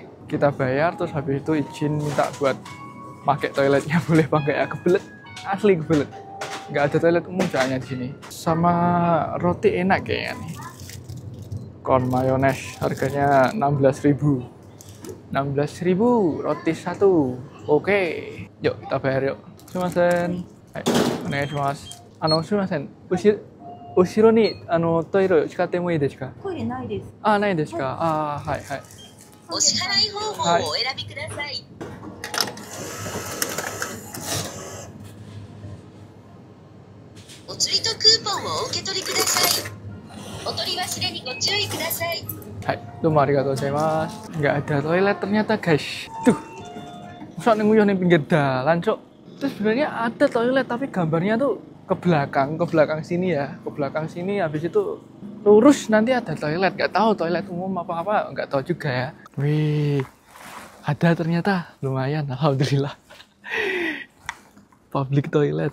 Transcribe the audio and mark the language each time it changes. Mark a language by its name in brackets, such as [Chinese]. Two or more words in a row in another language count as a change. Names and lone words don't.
[Indonesian] Kita bayar terus habis itu izin minta buat pakai toiletnya boleh pakai ya. Kebelet, asli kebelet. Nggak ada toilet umum soalnya di sini. Sama roti enak kayaknya nih. Kon mayones harganya 16.000. 16.000 roti satu. Oke. Yuk kita bayar yuk. [Japanese] Sumimasen. はい、お願いします. Sumimasen. 後ろにトイレしかってもいいですか? トイレないです。ないですか。はいはい。お支払い方法をお選びください。お釣りとクーポンをお受け取りください。お取り忘れにご注意ください。はい、どうもありがとうございます. [Indonesian] Nggak ada toilet ternyata guys. [Javanese] Tuh, masa nguyuh ning pinggir dalan cok. [Indonesian] Terus sebenarnya ada toilet tapi gambarnya tuh ke belakang sini ya, ke belakang sini. Habis itu lurus nanti ada toilet. Nggak tahu toilet umum apa nggak tahu juga ya. Wih, ada ternyata, lumayan, alhamdulillah. [English] Public toilet.